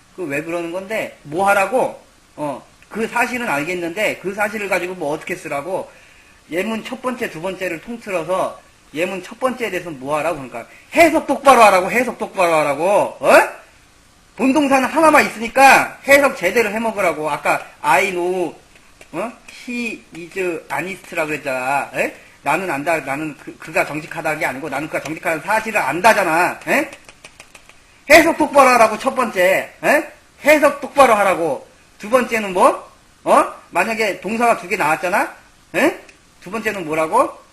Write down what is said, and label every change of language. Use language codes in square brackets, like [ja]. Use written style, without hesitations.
[ko] 그 왜 그러는 건데, 뭐 하라고? 그 사실은 알겠는데, 그 사실을 가지고 어떻게 쓰라고? 예문 첫 번째, 두 번째를 통틀어서, 예문 첫 번째에 대해서 뭐 하라고? 그러니까, 해석 똑바로 하라고, 본동사는 하나만 있으니까, 해석 제대로 해먹으라고. 아까, [en] I know, he is honest [ko] 라고 그랬잖아. 나는 안다, 그가 정직하다는 게 아니고, 나는 그가 정직하다는 사실을 안다잖아. 해석 똑바로 하라고, 첫 번째. 해석 똑바로 하라고. 두 번째는 만약에 동사가 두 개 나왔잖아? 두 번째는 뭐라고?